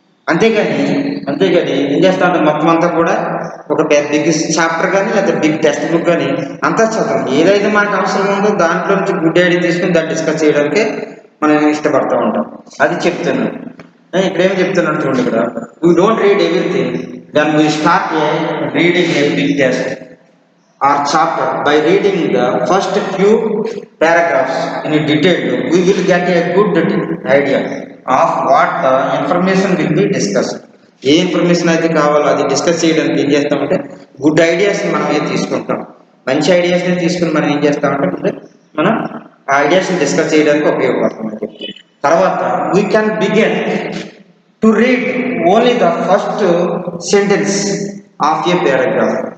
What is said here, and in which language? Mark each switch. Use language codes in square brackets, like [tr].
[te] అంతేగాని ఏం చేస్తామంటే మొత్తం అంతా కూడా ఒక బిగ్ చాప్టర్ కానీ లేకపోతే బిగ్ టెక్స్ట్ బుక్ కానీ అంతా చదవం. ఏదైతే మనకు అవసరం ఉందో దాంట్లో నుంచి గుడ్ ఐడియా తీసుకుని దాన్ని డిస్కస్ చేయడానికి మనం ఇష్టపడుతూ ఉంటాం. అది చెప్తున్నాను. ఇక్కడ ఏం చెప్తున్నాను చూడండి, ఇక్కడ [en] We don't read everything. Then we start reading a big text or chapter by reading the first few paragraphs in detail. We will get a good idea of what the information will be discussed. [te] ఏ information అయితే కావాలో అది discuss చేయడానికి ఏం చేస్తామంటే good ఐడియాస్ని మనం తీసుకుంటాం. మంచి ఐడియాస్ని తీసుకుని మనం ఏం చేస్తామంటే మనం ఆ ఐడియాస్ని డిస్కస్ చేయడానికి ఉపయోగపడుతుంది. తర్వాత [en] We can begin to read only the first sentence of a paragraph.